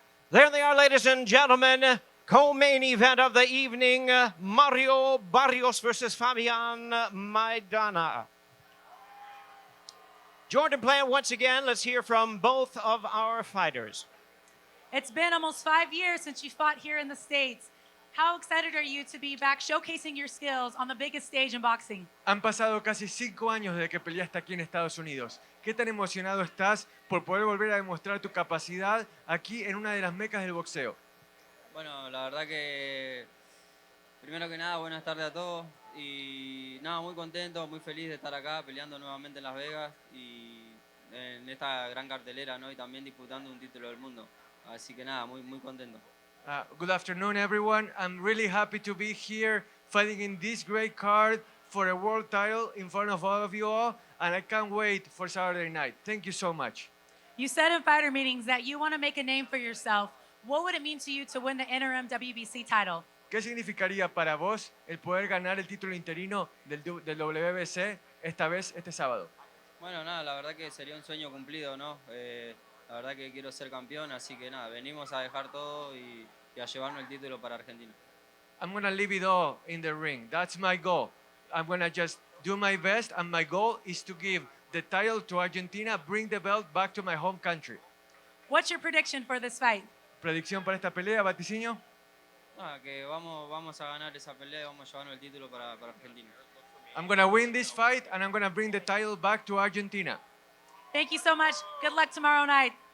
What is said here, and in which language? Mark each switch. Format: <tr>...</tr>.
<en>There they are, ladies and gentlemen. Co-main event of the evening, Mario Barrios versus Fabian Maidana. Jordan Plant once again. Let's hear from both of our fighters. It's been almost 5 years since you fought here in the States. How excited are you to be back showcasing your skills on the biggest stage in boxing?</en> <es>Han pasado casi 5 años desde que peleaste aquí en Estados Unidos. ¿Qué tan emocionado estás por poder volver a demostrar tu capacidad aquí en una de las mecas del boxeo? Bueno, la verdad que primero que nada, buenas tardes a todos y nada, muy contento, muy feliz de estar acá peleando nuevamente en Las Vegas y en esta gran cartelera, ¿no? Y también disputando un título del mundo. Así que nada, muy contento.</es> <en>Good afternoon, everyone. I'm really happy to be here fighting in this great card for a world title in front of all of you all, and I can't wait for Saturday night. Thank you so much. You said in fighter meetings that you want to make a name for yourself. What would it mean to you to win the interim WBC title?</en> <es>¿Qué significaría para vos el poder ganar el título interino del WBC esta vez, este sábado? Bueno, nada, la verdad que sería un sueño cumplido, ¿no? La verdad que quiero ser campeón, así que nada, venimos a dejar todo y a llevarnos el título para Argentina.</es> <en>I'm going to leave it all in the ring. That's my goal. I'm going to just do my best, and my goal is to give the title to Argentina, bring the belt back to my home country. What's your prediction for this fight?</en> <es>¿Predicción para esta pelea, vaticinio? Nada, que vamos a ganar esa pelea y vamos a llevarnos el título para Argentina.</es> <en>I'm going to win this fight, and I'm going to bring the title back to Argentina. Thank you so much. Good luck tomorrow night.</en>